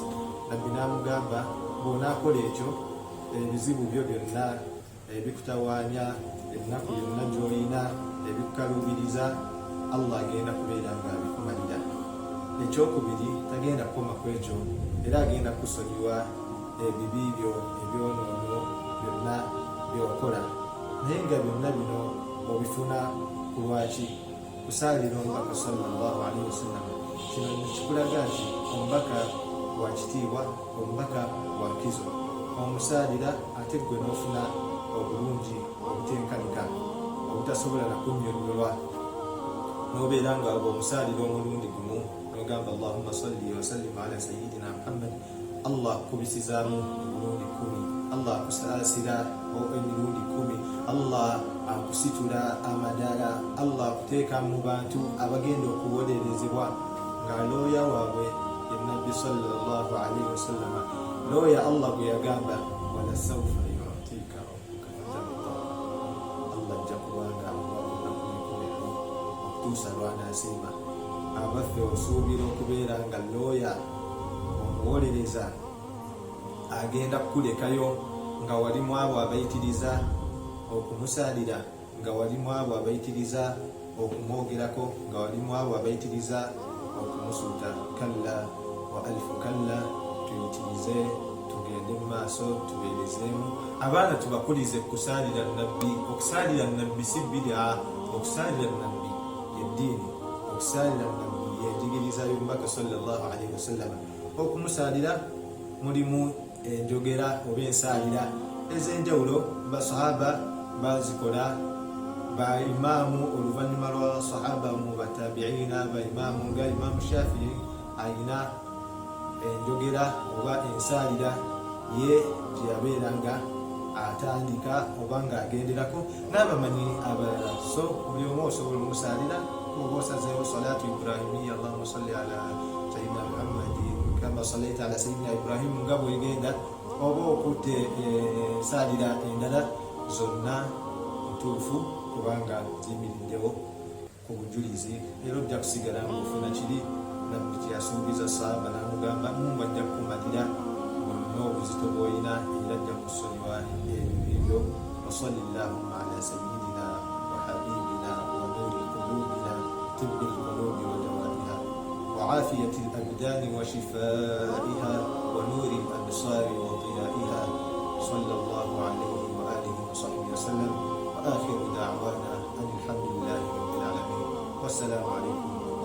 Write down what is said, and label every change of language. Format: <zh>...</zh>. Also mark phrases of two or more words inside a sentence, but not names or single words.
<lg>Nabbi n'amugamba bw'onaakola ekyo, ebizibu byo byonna ebikutawaanya, ennaku yonna gy'olina ebikukaluubiriza, Allah agenda kubeera nga abikumalira. Ekyokubiri, tagenda kukoma ku ekyo, era agenda kusonyiwa ebibi byo, ebyonoono byonna byokola. Naye nga byonna bino obifuna ku lwaki? Kusaalira omubaka</lg> <ar>صلى الله عليه وسلم.</ar> <lg>Kino kikulaga nti omubaka wa kitiibwa, omubaka wa nkizo. Omusaalira ate gwe n'ofuna obulungi obutenkanika obutasobola na kunnyonnyolwa. Nobeera nga omusaalira omulundi gumu nogamba</lg> <ar>اللهم صل وسلم على سيدنا محمد,</ar> <lg>Allah akubisizaamu emirundi 10, Allah akusaasira emirundi 10, Allah akusitula amadaala, Allah akuteeka mu bantu abagenda okuwolerezebwa nga looya waabwe ye Nabbi</lg> <ar>صلى الله عليه وسلم.</ar> <lg>Looya Allah bwe yagamba</lg> <ar>ولسوف يعطيك ربك فترضى,</ar> <lg>Allah ajja kubanga okutuusa lw'anaasiima. Abaffe osuubira okubeera nga looya omuwolereza agenda kukulekayo nga walimu abo abayitiriza okumusaalira, nga walimu abo abayitiriza okumwogerako, nga walimu abo abayitiriza okumusuuta.</lg> <ar>كلا وألف كلا,</ar> <lg>tuyitirize tugende mu maaso tubeerezeemu. Abaana tubakulize kusaalira Nabbi. Okusaalira Nabbi si bid'a, okusaalira Nabbi yeddiini, okusaalira Nabbi yenjigiriza y'omubaka</lg> <ar>صلى الله عليه وسلم.</ar> <lg>Okumusaalira mulimu enjogera oba ensaalira ez'enjawulo basahaba bazikola, ba imaamu oluvannyuma lwa sahaba mu batabiina, ba imaamu nga Imaamu Shafii ayina enjogera oba ensaalira ye gye yabeeranga atandika oba ng'agenderako n'abamanyi abalala. So buli omu osobola omusaalira oba osazeewo</lg> <ar>الصلاة الإبراهيمية, اللهم صل على سيدنا محمد كما صليت على سيدنا إبراهيم</ar> <lg>nga bwegenda, oba okutte ensaalira endala, zonna ntuufu kubanga ziyimiriddewo ku bujulizi. Era ojja kusigala ng'ofuna kiri Nabbi kye yasuubiza sahaba, n'amugamba Mungu ajja kukumalira bonna obuzito bw'olina, era ajja kusonyiwa ebyo.</lg> <ar>وصل اللهم على سيدنا وحبيبنا ونور قلوبنا طب القلوب ودوائها وعافية الأبدان وشفائها و وصلى الله عليه وآله وصحبه وسلم، وآخر دعوانا أن الحمد لله رب العالمين، والسلام عليكم</ar>